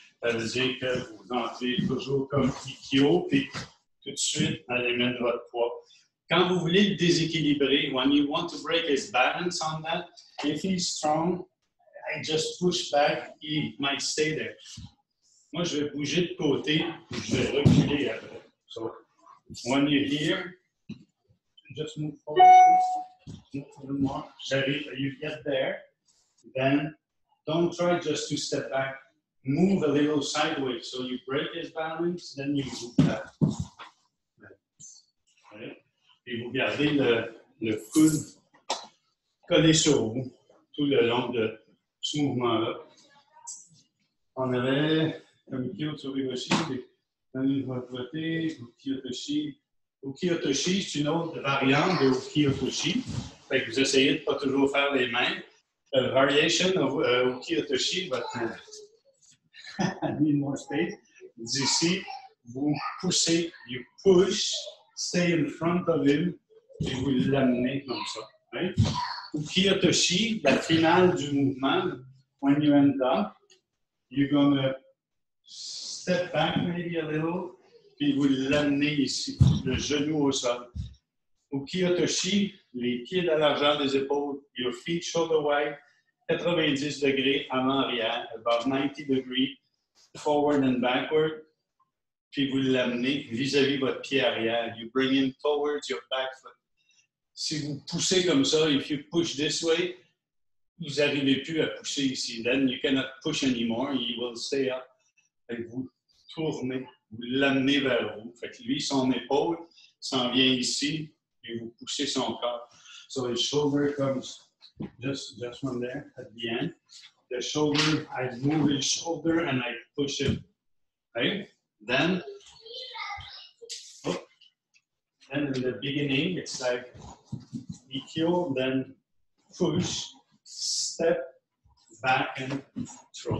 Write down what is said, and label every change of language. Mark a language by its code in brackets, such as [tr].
[fr] Ça veut dire que vous entrez toujours comme Ikkyo, puis tout de suite, allez mettre votre poids. Quand vous voulez le déséquilibrer, [en] when you want to break his balance on that, if he's strong, I just push back, he might stay there. [fr] Moi, je vais bouger de côté, puis je vais reculer après. [en] So, when you're here, just move forward. Move a little more. You get there, then don't try just to step back. Move a little sideways. So you break his balance, then you move back. Okay. [fr] Et vous gardez le coude collé sur vous tout le long de ce mouvement-là. On avait comme Ikkyo Tsurubegoshi, Uki-Otoshi. Uki-Otoshi, c'est une autre variante de Uki-Otoshi. Fait que vous essayez de ne pas toujours faire les mêmes. [en] Variation of Uki-Otoshi, but I need more space. [fr] D'ici, vous poussez, [en] you push, stay in front of him, [fr] et vous l'amenez comme ça. [en] Right? [fr] Uki-Otoshi, la finale du mouvement, [en] when you end up, you're going to step back maybe a little, [fr] puis vous l'amenez ici, le genou au sol. Uki-Otoshi, les pieds dans l'argent des épaules, [en] your feet shoulder wide, [fr] 90 degrés avant-arrière, [en] about 90 degrees, forward and backward, [fr] puis vous l'amenez vis-à-vis votre pied arrière. [en] You bring him towards your back foot. [fr] Si vous poussez comme ça, [en] if you push this way, [fr] vous n'arrivez plus à pousser ici. [en] Then you cannot push anymore, he will stay up. [fr] Fait que vous tournez, vous l'amenez vers vous. Fait que lui, son épaule s'en vient ici, et vous poussez son corps. [en] So his shoulder comes just from there at the end. The shoulder, I move his shoulder and I push him. Right? Then in the beginning, it's like EQ, then push, step, back and throw.